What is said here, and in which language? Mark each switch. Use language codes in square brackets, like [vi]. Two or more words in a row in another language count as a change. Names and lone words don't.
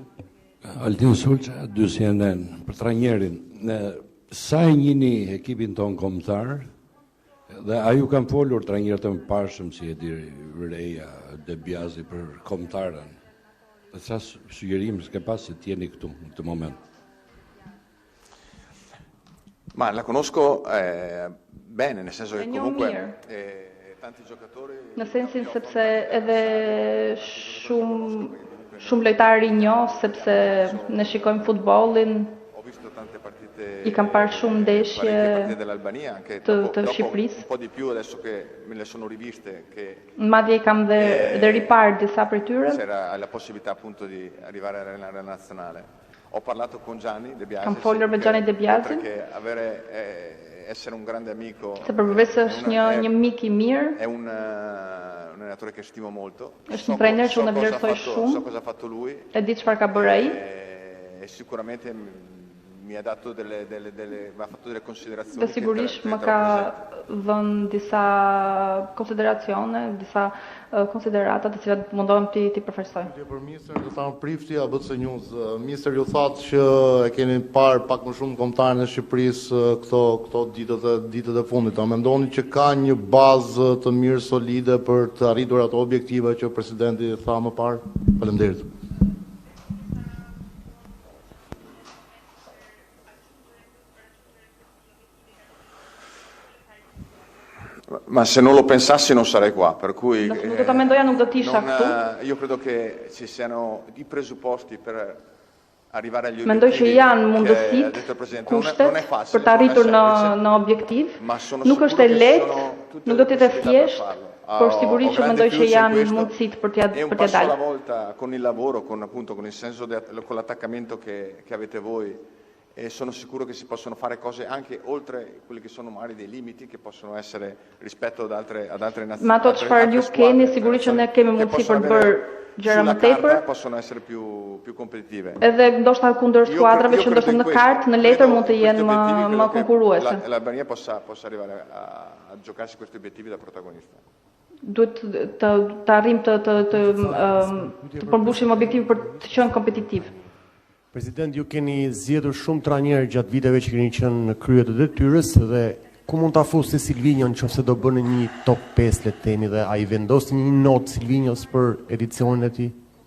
[sq] Altin Sulça, dy CNN, për trajnerin. Sa e njihni ekipin ton kombëtar dhe a ju kanë folur trajnerët e mëparshëm si Edirea, De Biasi për kombëtarën? Dhe sa sugjerim s'ke pas se t'jeni këtu në këtë moment? [it] Ma la conosco bene, nel senso che comunque tanti giocatori... [sq] Në sensin sepse edhe shumë lojtarë i njoh, sepse ne shikojmë futbollin, i kam parë shumë ndeshje të Shqipërisë. [it] Un po' di più adesso che me le sono riviste che [sq] madje i kam dhe riparë disa prej tyre. [it] C'era la possibilità appunto di arrivare a allenare la nazionale. Ho parlato con Gianni De Biasi. [sq] Kam folur me Gianni De Biasi. [it] Perché avere essere un grande amico. [sq] Se përveç se është një mik I mirë. [it] È un allenatore che stimo molto. [sq] Është një trajner që unë e vlerësoj shumë. [it] So cosa ha fatto lui. [sq] E di çfarë ka bërë ai. [it] E sicuramente mi ha dato mi ha fatto delle considerazioni. [sq] Dhe sigurisht më ka dhënë disa konsideracione, disa konsiderata të cilat mundohem ti përfaqësoj. Për ministër do ta prifti ABC News. Ministër ju thatë që e keni parë pak më shumë kombëtarën e Shqipërisë këto ditët e fundit. A mendoni që ka një bazë të mirë solide për të arritur ato objektiva që presidenti tha më parë? Faleminderit. [it] Ma se non lo pensassi non sarei qua, per cui io credo che ci siano I presupposti per arrivare agli [sq] Mendoj që janë mundësitë, kushtet për të arritur në objektiv. Nuk është e lehtë, nuk do të jetë thjesht, por sigurisht që mendoj që janë mundësitë për t'ia dalë. [it] Alla volta con il lavoro, con il senso con l'attaccamento che avete voi. E sono sicuro che si possono fare cose anche oltre quelli che sono magari dei limiti che possono essere rispetto ad altre nazioni. [sq] Ma ato çfarë ju keni, sigurisht që ne kemi mundësi për të bërë gjëra më tepër. [it] Possono essere più competitive. [sq] Edhe ndoshta kundër skuadrave që ndoshta në kartë, në letër mund të jenë më konkurruese. [it] L'Albania possa arrivare a giocarsi questi obiettivi da protagonista. [sq] Duhet të arrijmë të përmbushim objektivin për të qenë kompetitiv. President, ju keni zgjedhur shumë trajnerë gjatë viteve që keni qenë në krye të detyrës dhe ku mund ta fusni Silvinjon nëse do bënë një top 5 le të themi dhe ai vendosni një notë Silvinjos për edicionin e tij?